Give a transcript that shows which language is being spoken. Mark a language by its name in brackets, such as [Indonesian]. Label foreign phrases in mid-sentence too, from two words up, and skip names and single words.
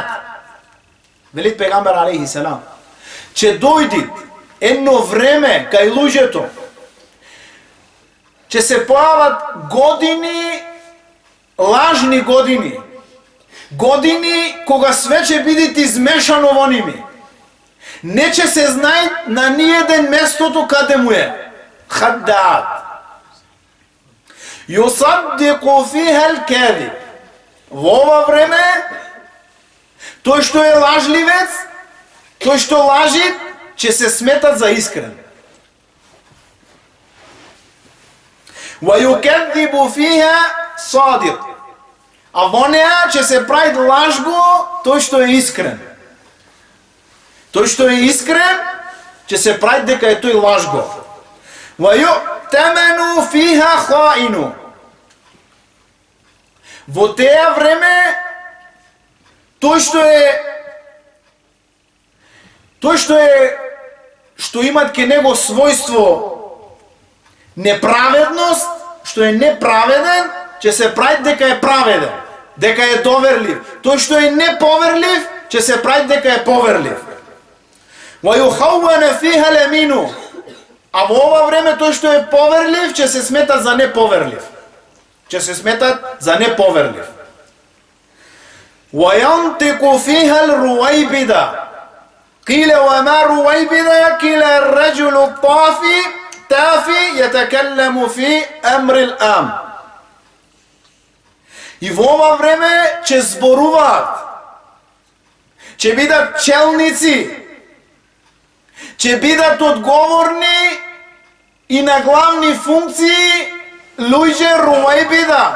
[Macedonian] Вели пегамбер [Arabic] عليه السلام, [Macedonian] че дојди едно време кај луѓето, че се појават години, лажни години, години кога све ќе биде измешано во ними. Не ќе се знае на ниеден местото каде му е. [Arabic] خداعات. يصدق فيها الكاذب. [Macedonian] Во ова време, тој што е лажливец, тој што лажи, ќе се сметат за искрен. [Arabic] وَيُكَذِّبُ فِيهَا صَادِقٌ. [Macedonian] А во неа ќе се прави лажго тој што е искрен. Тој што е искрен ќе се прави дека е тој лажго. [Arabic] وَيُؤْتَمَنُ فِيهَا خَائِنٌ. [Macedonian] Во теа време тој што имат ке него својство неправедност, што е неправеден, ќе се прави дека е праведен, дека е доверлив. Тој што е неповерлив, ќе се прави дека е поверлив. [Arabic] وَيُخَوَّنَ فِيهَا الْيَمِينُ. [Macedonian] А во ова време тој што е поверлив, ќе се смета за неповерлив. Ќе се сметат за неповерлив. [Arabic] وَيَنْتِقُ فِيهَا الْرُوَيْبِدَةُ. قِيلَ وَمَا رُوَيْبِدَةُ قِيلَ الرَّجُلُ الطَّافِي تافه يتكلم في أمر العام. [Macedonian] И во ова време ќе зборуваат, ќе бидат челници, ќе бидат одговорни и на главни функции луѓе Рувајбида.